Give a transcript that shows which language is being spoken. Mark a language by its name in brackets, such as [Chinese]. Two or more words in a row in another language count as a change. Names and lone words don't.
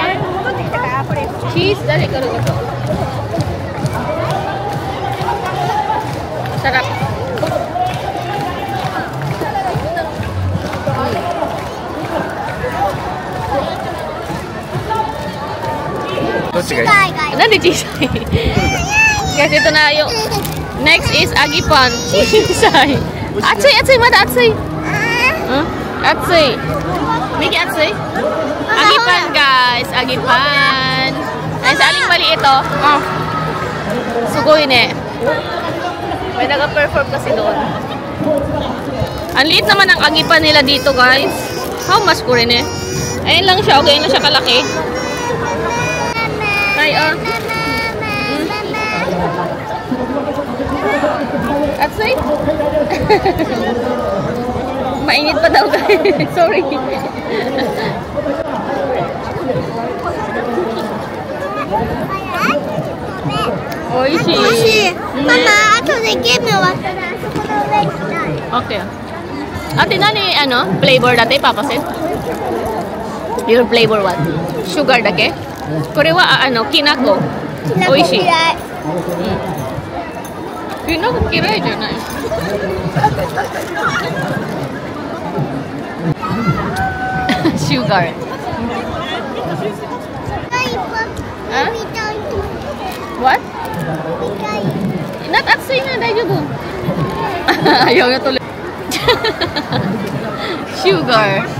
[Filipino] Cheese, dali ka rin ito. Sarap. Ano di cheese? Guys, ito na yung next is agipan. Chisay. [Japanese] 熱い、熱い、まだ熱い. 熱い。ミキ熱い. [Filipino] Agipan guys, agipan. Ay, sa Aling Mali ito. [Japanese] すごいね. [Filipino] May nag-perform kasi doon. Ang liit naman ang agipan nila dito guys. [English] How much [Filipino] ko rin eh? Ayun lang siya. Okay na siya kalaki. Ay, Atsui? Mainit pa daw guys. Sorry. Oishi. Oishi. [Japanese] Mama, 後で game 終わったらあそこの上行きたい。 [Filipino] Okay. Ate, nani, ano? Flavor dati, papasin? [English] Your flavor what? Sugar dake? [Japanese] これは、あの、きなこ. 美味しい. きなこ嫌いじゃない. Sugar. Huh? [English] What? Not atsui na, daijoubu. [Filipino] Ayaw na tuloy. Sugar.